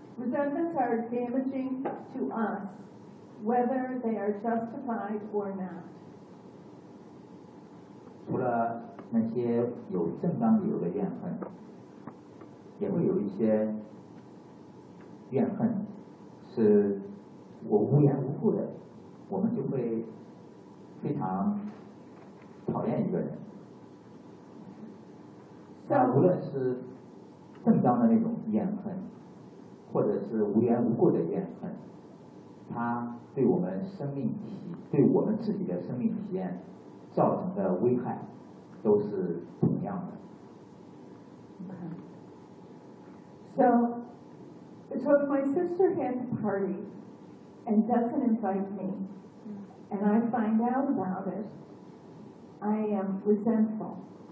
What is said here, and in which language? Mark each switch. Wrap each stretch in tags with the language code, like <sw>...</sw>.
<en>Resentments are damaging to us whether they are justified or not.</en> <zh>除了那些有正当理由的怨恨，也会有一些怨恨是我无缘无故的，我们就会非常讨厌一个人。那无论是正当的那种怨恨，或者是无缘无故的怨恨，它对我们生命体，对我们自己的生命体验造成的危害都是同样的。</zh> <en>OK, so it's when my sister had a party and doesn't invite meAnd I find out about it, I am resentful.</en>